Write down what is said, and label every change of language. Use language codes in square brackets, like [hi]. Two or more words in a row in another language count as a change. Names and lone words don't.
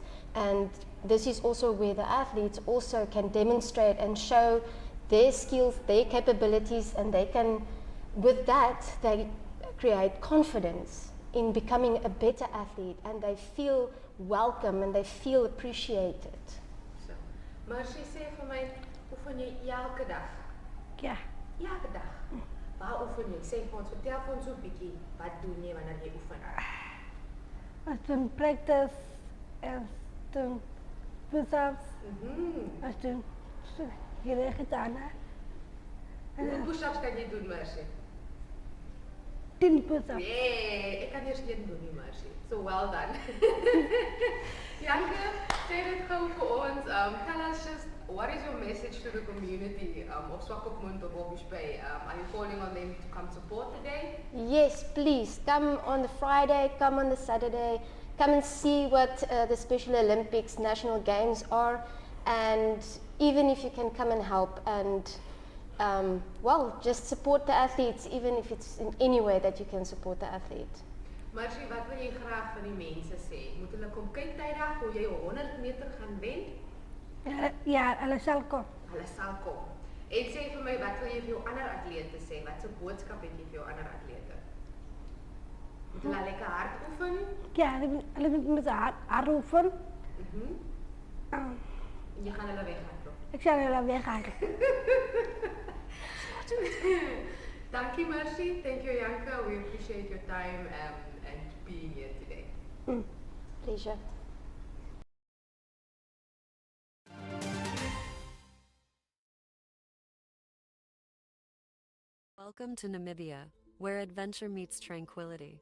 [en] And this is also where the athletes also can demonstrate and show their skills, their capabilities, and they can, with that, they create confidence in becoming a better athlete, and they feel welcome and they feel appreciated. So, Mercy, [af] sê vir my, oefen jy elke dag? Ja. Elke dag? Waar oefen jy? Sê vir ons, vertel vir ons so 'n bietjie, wat doen jy wanneer jy oefen? As doen practice, as doen push-ups, as doen hierdie gedaan. Hoeveel push-ups kan jy doen, Mercy? 10 push-ups. Yeah, ek kan eers een doen nie, [en] Mercy. So well done. [af] Janke, sê dit gou vir ons. [en] Tell us just, what is your message to the community of Swakopmund of Bobbies Bay? Are you calling on them to come support the day? Yes, please come on the Friday, come on the Saturday, come and see what the Special Olympics National Games are, and even if you can come and help and just support the athletes, even if it's in any way that you can support the athlete. [af] Mercy, wat wil jy graag van die mense sê? Moet hulle kom kyk tydig hoe jy 100 meter gaan wen? Ja, hulle sal kom. Hulle sal kom. En sê vir my, wat wil jy vir jou ander atlete sê? Wat se boodskap het jy vir jou ander atlete? Moet hulle lekker hard oefen? Ja, hulle moet met hard oefen. Jy gaan hulle weghardloop. Ek sal hulle weghardloop. Dankie, [en] Mercy. Thank you, Janka. We appreciate your time and being here today. Pleasure. Welcome to Namibia, where adventure meets tranquility.